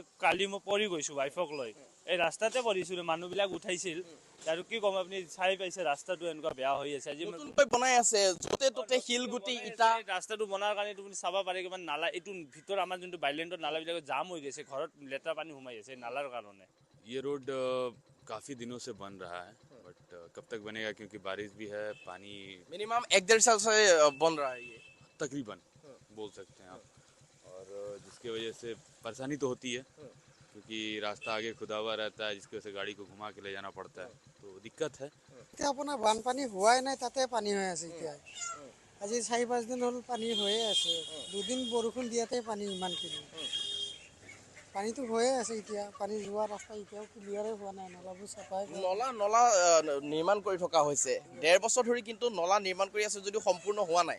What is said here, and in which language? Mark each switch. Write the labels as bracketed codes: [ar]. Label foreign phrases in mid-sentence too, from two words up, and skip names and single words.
[as] কালি মই পৰি গৈছোঁ ৱাইফক লৈ, এই ৰাস্তাতে পৰিছিলোঁ, মানুহবিলাক উঠাইছিল আৰু কি ক'ম। আপুনি চাই পাইছে ৰাস্তাটো এনেকুৱা বেয়া হৈ আছে। আজি বনাই আছে য'তে ত'তে শিলগুটি ইটা। ৰাস্তাটো বনোৱাৰ কাৰণে তুমি চাব পাৰে কিমান নালা, এইটো ভিতৰত আমাৰ যোনটো বাইলেণ্ডৰ নালাবিলাক জাম হৈ গৈছে, ঘৰত লেতেৰা পানী সোমাই আছে নালাৰ কাৰণে। [hi] ये रोड काफ़ी दिनों से बन रहा है, बट कब तक बनेगा क्योंकि बारिश भी है, पानी मिनिमम 1-1.5 साल से बन रहा है ये, तकरीबन बोल सकते हैं आप। और जिसकी वजह से परेशानी तो होती है क्योंकि रास्ता आगे खुदा हुआ रहता है, जिसकी वजह से गाड़ी को घुमा के ले जाना पड़ता है, तो दिक्कत है। [as] এতিয়া আপোনাৰ বানপানী হোৱাই নাই, তাতে পানী হৈ আছে। এতিয়া আজি 4-5 দিন হ'ল পানী হৈয়ে আছে। 2 দিন বৰষুণ দিয়াতে পানী ইমানখিনি। পানীটো হৈয়ে আছে। এতিয়া পানী যোৱা ৰাস্তা এতিয়াও ক্লিয়াৰে হোৱা নাই, নলাবোৰ চাফাই। নলা নিৰ্মাণ কৰি থকা হৈছে 1.5 বছৰ ধৰি, কিন্তু নলা নিৰ্মাণ কৰি আছে যদিও সম্পূৰ্ণ হোৱা নাই।